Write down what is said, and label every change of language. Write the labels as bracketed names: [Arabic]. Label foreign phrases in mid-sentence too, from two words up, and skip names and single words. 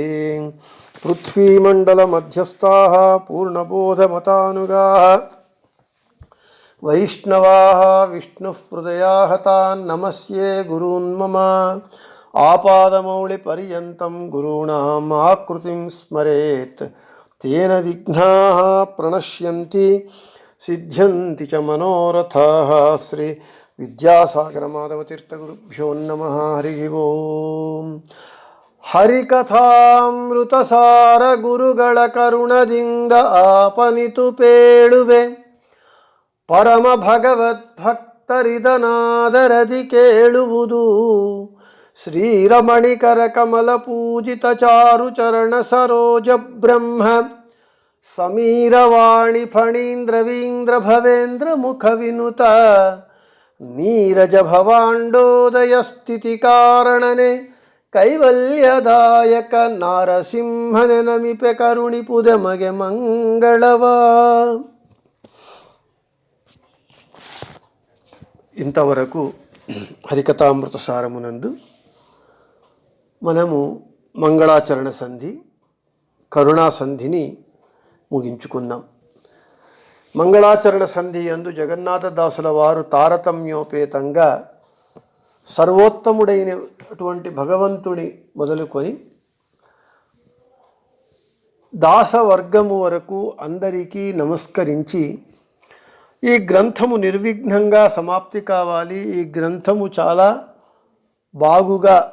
[Sanskrit] पृथ्वीमण्डलमध्यस्थाः पूर्णबोधमतानुगाः वैष्णवाः विष्णुहृदयाः तान् नमस्ये गुरून् मम आपादमौलिपर्यन्तं गुरूणाम् आकृतिं स्मरेत् तेन विघ्नाः प्रणश्यन्ति सिद्ध्यन्ति च मनोरथाः। श्री विद्यासागरमाधवतीर्थगुरुभ्यो नमः। हरिः ओम्। [Kannada] ಹರಿಕಥಾಮೃತಸಾರ ಗುರುಗಳ ಕರುಣದಿಂದ ಆಪನಿತು ಪೇಳುವೆ ಪರಮ ಭಗವದ್ಭಕ್ತರಿದನಾದರದಿ ಕೇಳುವುದು ಶ್ರೀರಮಣಿಕರ ಕಮಲ ಪೂಜಿತ ಚಾರು ಚರಣ ಸರೋಜ ಬ್ರಹ್ಮ ಸಮೀರವಾಣಿ ಫಣೀಂದ್ರವೀಂದ್ರ ಭವೇಂದ್ರ ಮುಖ ವಿನುತ ನೀರಜ ಭವಾಂಡೋದಯ ಸ್ಥಿತಿ ಕಾರಣನೆ ಕೈವಲ್ಯದಾಯಕ ನಾರಸಿಂಹನ ನಮಿಪೆ ಕರುಣಿಪುದೆ ಮಗೆ ಮಂಗಳವ. [Telugu] ఇంతవరకు హరికథామృత సారమునందు మనము మంగళాచరణ సంధి కరుణా సంధిని ముగించుకున్నాం. మంగళాచరణ సంధి యందు జగన్నాథదాసుల వారు తారతమ్యోపేతంగా సర్వోత్తముడైనటువంటి భగవంతుని మొదలుకొని దాసవర్గము వరకు అందరికీ నమస్కరించి ఈ గ్రంథము నిర్విఘ్నంగా సమాప్తి కావాలి, ఈ గ్రంథము చాలా బాగుగా